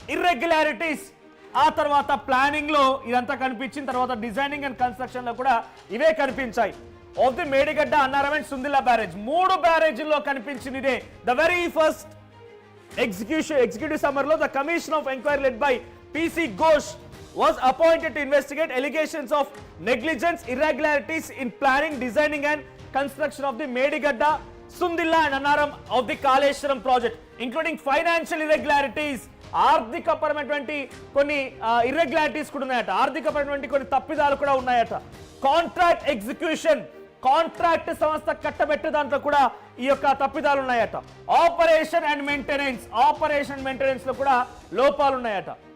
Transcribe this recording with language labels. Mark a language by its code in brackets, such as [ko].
[te] Irregularities, ఆ తర్వాత planning లో ఇదంతా కనిపించిన తర్వాత డిజైనింగ్ అండ్ కన్స్ట్రక్షన్ లో కూడా ఇవే కనిపించాయి. [en] of the [te] Medigadda, Annaram and Sundilla barrage, 3 బ్యారేజీల్లో కనిపించింది ఇదే. [en] The very first executive summary lo the commission of inquiry led by PC Ghosh was appointed to investigate allegations of negligence, irregularities in planning, designing and construction of the Medigadda, Sundilla and Annaram of the Kaleshwaram project, including financial irregularities. [te] ఆర్థికపరమైనటువంటి కొన్ని irregularities కూడా ఉన్నాయట, ఆర్థికపరమైనటువంటి కొన్ని తప్పిదాలు కూడా ఉన్నాయట. Contract execution, contract సంస్థ కట్టబెట్టే దాంట్లో కూడా ఈ యొక్క తప్పిదాలు ఉన్నాయట. ఆపరేషన్ అండ్ మెయింటెనెన్స్ లో కూడా లోపాలు ఉన్నాయట.